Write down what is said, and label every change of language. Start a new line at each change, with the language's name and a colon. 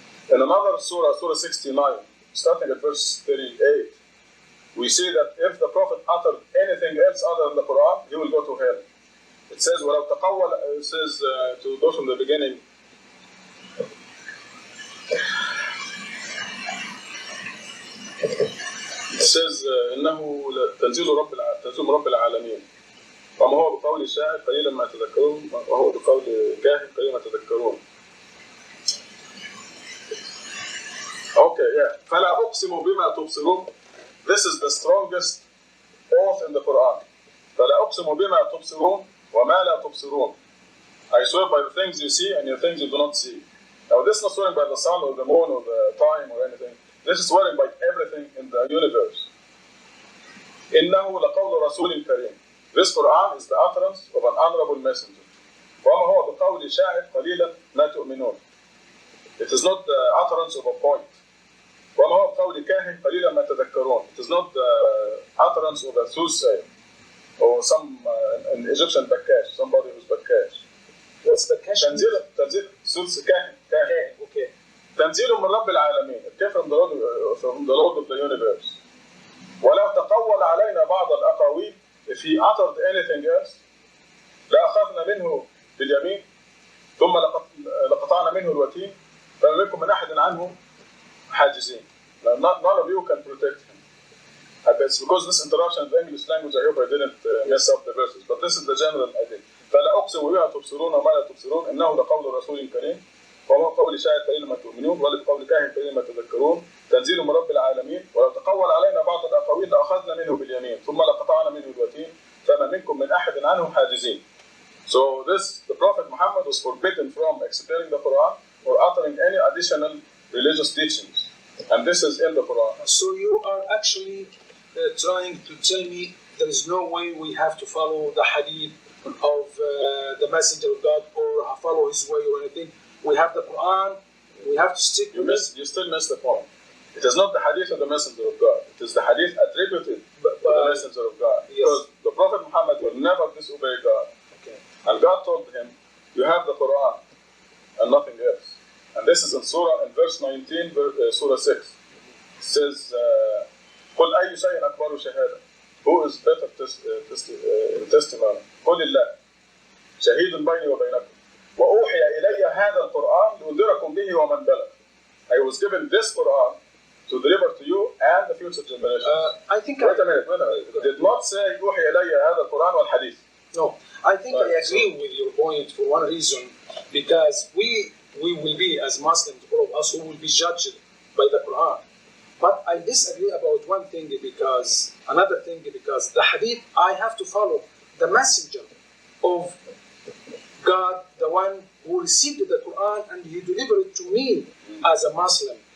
English: In another surah, Surah 69, starting at verse 38, we see that if the Prophet uttered anything else other than the Quran, he will go to hell. It says,
Arabic: وَلَوْ تَقَوَّلَ,
English: it says, to go from the beginning, it says,
Arabic: إنه تنزيل رب العالمين. وما هو بقول شاعر قليلا ما تذكرون وهو بقول كاهن قليلا ما تذكرون.
English: Okay, yeah.
Arabic: فلا أقسم بما تبصرون.
English: This is the strongest oath in the Quran.
Arabic: فلا أقسم بما تبصرون وما لا تبصرون.
English: I swear by the things you see and the things you do not see. Now this is not swearing by the sun or the moon or the time or anything. This is swearing by everything in the universe.
Arabic: إنه لقول رسول كريم.
English: This Quran is the utterance of an honorable messenger.
Arabic: وما هو بقول شاعر قليلا ما تؤمنون.
English: It is not the utterance of a point.
Arabic: وما هو بقول كاهن قليلا ما تذكرون.
English: It is not the utterance of a soothsayer or some an Egyptian bakkash, somebody who's bakkash. What's bakkash?
Arabic: تنزيل سوس كاهن.
English: Okay.
Arabic: تنزيل من رب العالمين.
English: It came from the Lord of the universe.
Arabic: ولو تقول علينا بعض الأقاويل.
English: If he uttered anything else,
Arabic: لأخذنا منه باليمين ثم لقطعنا منه الوتين فما منكم من أحد عنه حاجزين.
English: None of you can protect him. It's because this interruption of the English language, I hope I didn't mess up the verses, but this is the general idea.
Arabic: فلا أقسم بما تبصرون وما لا تبصرون إنه لقول رسول كريم وما قول شاعر قليلا ما تؤمنون ولا بقول كاهن قليلا ما تذكرون تنزيل من رب العالمين ولو تقول علينا بعض الأقاويل لأخذنا منه باليمين ثم لقطعنا منه الوتين فما منكم من أحد عنه حاجزين.
English: So the Prophet Muhammad was forbidden from explaining the Quran or uttering any additional religious teachings, and this is in the Quran. So you are actually trying to tell me there is no way we have to follow the hadith of the Messenger of God or follow his way or anything. We have the Quran, we have to stick with it. You still miss the point. It is not the hadith of the Messenger of God. It is the hadith attributed to the Messenger of God. Yes. Because the Prophet Muhammad will never disobey God. Okay. And God told him, you have the Quran and nothing else. And this is in verse 19, Surah 6. It says,
Arabic: قُلْ أَيُّ شَيْءٍ أَكْبَرُ شَهَادَةً.
English: Who is better in testimony?
Arabic: قُلِ اللَّهِ شَهِيدٌ بَيْنِي وَبَيْنَكُمْ وَأُوحِيَ إِلَيَّ هَذَا الْقُرْآنُ لِأُنذِرَكُمْ بِهِ وَمَنْ بَلَغَ.
English: I was given this Quran to deliver to you and the future generations. I think wait a minute. It did not say
Arabic: أُوحِيَ إِلَيَّ هَذَا الْقُرْآنُ وَالْحَدِيث.
English: No, I think I agree with your point for one reason, because we will be, as Muslims, all of us who will be judged by the Quran. But I disagree about one thing because the hadith, I have to follow the messenger of God, the one who received the Quran and he delivered it to me as a Muslim.